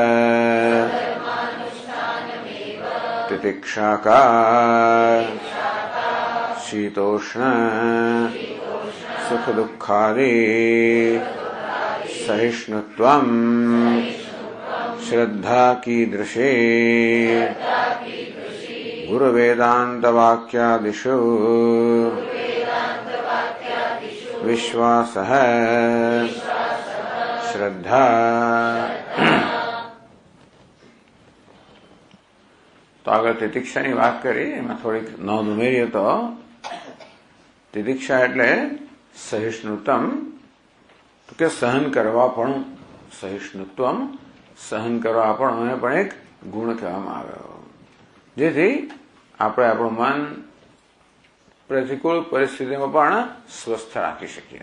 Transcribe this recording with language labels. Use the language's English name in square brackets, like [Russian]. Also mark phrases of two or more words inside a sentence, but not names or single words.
[Sanskrit] तितिक्षा का शीतोष्ण सुख दुःखादि सहिष्णुत्वं श्रद्धा कीदृशी गुरुवेदांत वाक्यादिषु विश्वासः श्रद्धा। [Gujarati] तो આગળ તિતિક્ષાની વાત કરી, એમાં થોડીક નોંધ ઉમેરીએ તો તિતિક્ષા એટલે સહિષ્ણુત્વમ, તો કે સહન કરવા પણ, સહિષ્ણુત્વમ સહન કરવા પણ એને પણ એક ગુણ કહેવામાં આવ્યો, જેથી આપણે આપણું મન પ્રતિકૂળ પરિસ્થિતિમાં પણ સ્વસ્થ રાખી શકીએ.